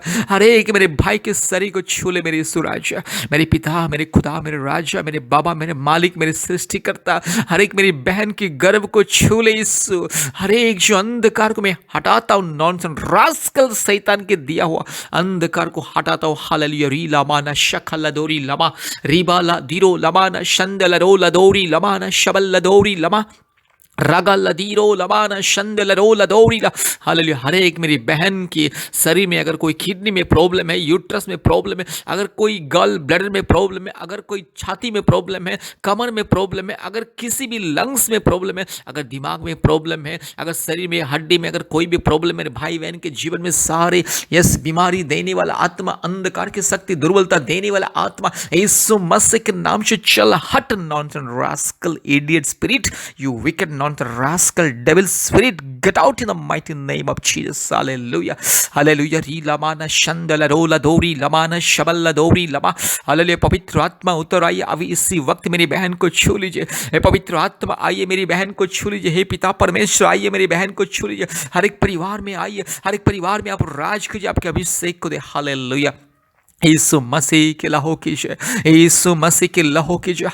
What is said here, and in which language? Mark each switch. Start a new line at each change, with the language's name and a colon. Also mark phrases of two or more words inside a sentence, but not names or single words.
Hindi: हर एक मेरे भाई के शरीर को छू ले। मेरे यीशु राजा, मेरे पिता, मेरे खुदा, मेरे राजा, मेरे बाबा, मेरे मालिक, मेरे सृष्टिकर्ता, हर एक मेरी बहन की गर्भ को छू ले यीशु। हर एक जो अंधकार को मैं हटाता हूँ,
English: nonsense rascal
Hindi: शैतान के दिया हुआ अंधकार को हटाता हूँ। हालेलुया। री लामाना शखला दोरी लमा रीबाला दीरो लमाना शंदलरो लदोरी लमाना शबल लदोरी लमा रगा लदीरो लमाना शंदलरो लदोरी ला। हालेलुया। हर एक मेरी बहन की शरीर में अगर कोई किडनी में प्रॉब्लम है, यूट्रस में प्रॉब्लम है, अगर कोई
English: gall bladder
Hindi: में प्रॉब्लम है, अगर कोई छाती में प्रॉब्लम है, कमर में प्रॉब्लम है, अगर किसी भी लंग्स में प्रॉब्लम है, अगर दिमाग में प्रॉब्लम है, अगर शरीर में हड्डी में अगर कोई भी प्रॉब्लम है, मेरे भाई बहन के जीवन में सारे यस बीमारी देने वाला आत्मा, अंधकार की शक्ति, दुर्बलता देने वाला आत्मा, यीशु मसीह के नाम से चल हट।
English: nonsense rascal idiot spirit, you wicked the rascal devil spirit, get out in the mighty name of Jesus. Hallelujah. Hallelujah. री लमाना शंदला रोला दोरी लमाना शबल्ला दोरी लमा।
Hindi: हालेलुया। पवित्र आत्मा उतर आइए अभी इसी वक्त मेरी बहन को छू लीजिए। हे पवित्र आत्मा आइए मेरी बहन को छू लीजिए। हे पिता परमेश्वर आइए मेरी बहन को छू लीजिए। हर एक परिवार में आइए, हर एक परिवार में आप राज कीजिए, आपके अभिषेक को दे। हालेलुया। यीशु मसीह के लहू की जय, यीशु मसीह के लहू की जय।